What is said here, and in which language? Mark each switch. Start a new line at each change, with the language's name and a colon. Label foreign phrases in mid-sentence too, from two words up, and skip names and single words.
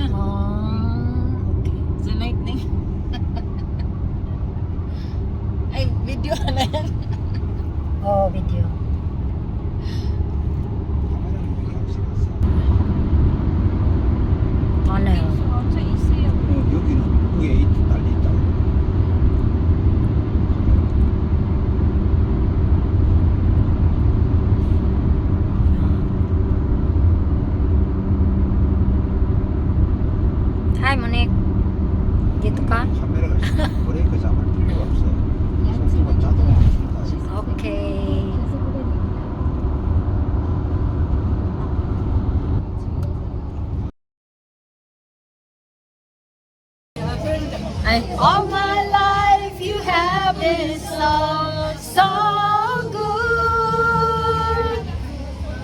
Filipino: Okay. Sa lightning. Ay, video na yan. Video. Ano yun?
Korean: 여기는 위에 달려있다.
Filipino: Hi, Monique. Dito ka?
Korean: 카메라가 브레이크 잡을 필요가 없어. 속도가 자동으로 준다.
English: Okay. All my life you have been so good.